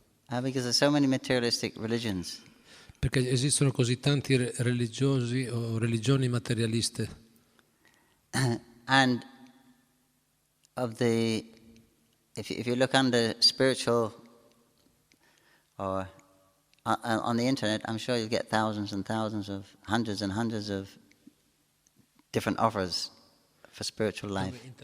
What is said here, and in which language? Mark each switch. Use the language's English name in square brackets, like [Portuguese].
[English] Because there's so many materialistic religions. [Italian] Perché esistono così tanti religiosi o religioni materialiste. [English] And if you look under spiritual or on the internet, I'm sure you'll get thousands and thousands of, hundreds and hundreds of different offers for spiritual life.